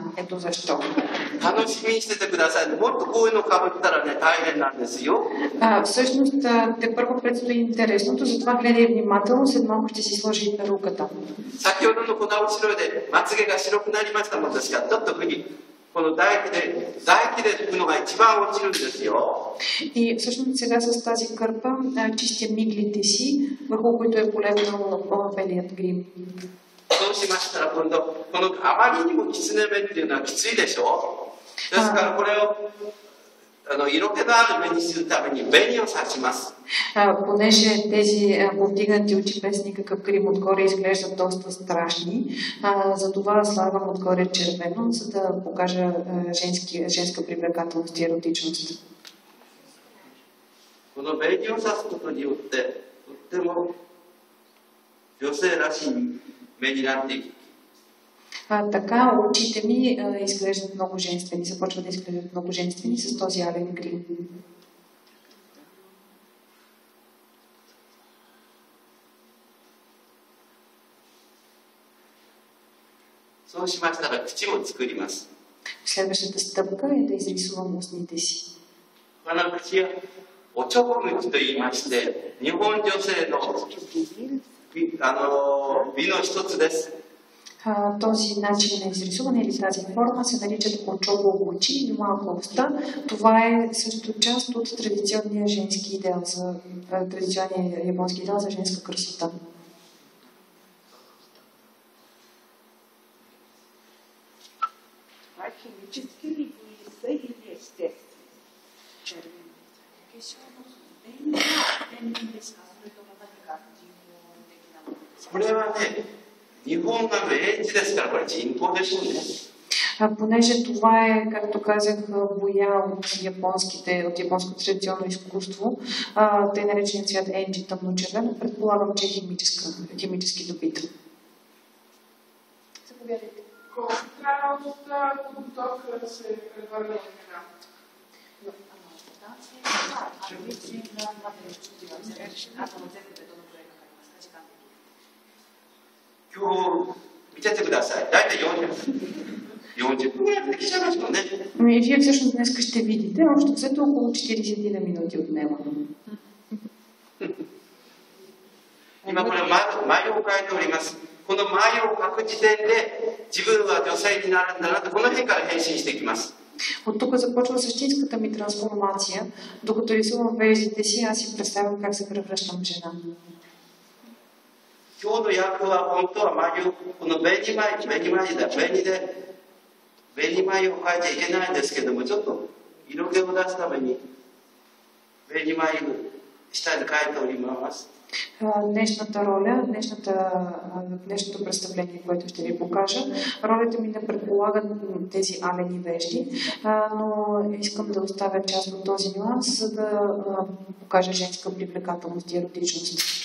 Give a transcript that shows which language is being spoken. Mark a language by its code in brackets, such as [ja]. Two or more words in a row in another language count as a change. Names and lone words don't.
[bg] Ето защо. Всъщност те първо предстои интересното, затова гледай внимателно, след малко ще си сложи и перуката. [ja] この唾液で拭くのが一番落ちるんですよ。 [bg] И всъщност сега с тази кърпа чистя миглите си, върху които е полегнал белият грим. [ja] そうしましたら今度このあまりにもきつね目っていうのはきついでしょ。ですからこれを色気のある目にするために紅を刺します。 [bg] Понеже тези повдигнати очи без никакъв грим отгоре изглеждат доста страшни, затова слагам отгоре червено, за да покажа женска привлекателност и еротичност. [ja] この紅を刺すことによってとっても女性らしい目になっていく。 [bg] Така очите ми изглеждат много женствени, започват да изглеждат много женствени с този ален грим. [ja] そうしましたら口を作ります。 [bg] Следващата стъпка е да изрисувам устните си. [ja] この口はおちょぼ口と言いまして、日本女性の美の一つです。 [bg] Този начин на изрисуване или тази форма се наричат очобо очи или малка уста. Това е също част от традиционния женски идеал, традиционния японски идеал за женска красота. Това е химически ли са или естествени? Червено. [ja] これはね、日本が明治ですから、これ人工でしょうね。 [bg] Понеже това е, както казах, боя от японското традиционно изкуство, тъй нареченият цвят енджи тъмночервено, предполагам, че е химически добит. Заповядайте. Колко трябва от подготовка да се превърне в храна? [ja] 今日見ててください。大体40分ぐらいでできちゃいますもんね。 [bg] И вие всъщност днес ще видите, общо взето около 40 минути отнема. [ja] 今これ眉を描いております。この眉を描く時点で自分は女性になるんだなとこの辺から変身していきます。 [bg] От тук започва същинската ми трансформация. Докато рисувам веждите си, аз си представям как се превръщам в жена. [ja] 今日の役は本当は眉、この紅眉を描いちゃいけないんですけども、ちょっと色気を出すために紅眉下に描いております。 [bg] Днешната роля, днешното представление, което ще ви покажа, ролята ми не предполага тези алени вежди, но искам да оставя част от този нюанс, за да покажа женска привлекателност и еротичност.